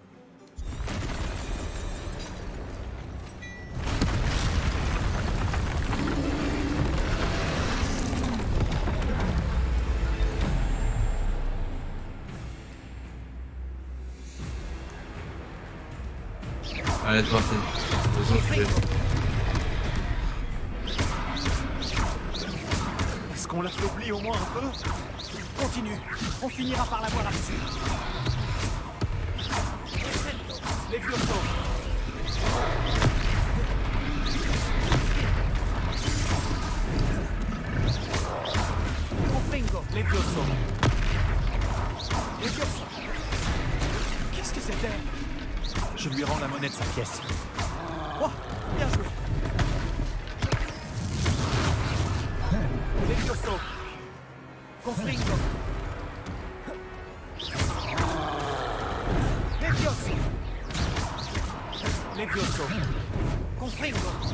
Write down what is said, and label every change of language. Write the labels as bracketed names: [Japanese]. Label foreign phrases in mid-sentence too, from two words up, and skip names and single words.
[French] Allez, c'est parti. De toute façon, je fais. Est-ce qu'on la faiblit au moins un peu? Continue. On finira par la voir là-dessus. Levioso. Confringo. Levioso. Levioso. Qu'est-ce que c'était? Je lui rends la monnaie de sa pièce. Oh, bien joué. Levioso. Confringo. Levioso. Levioso. Confringo.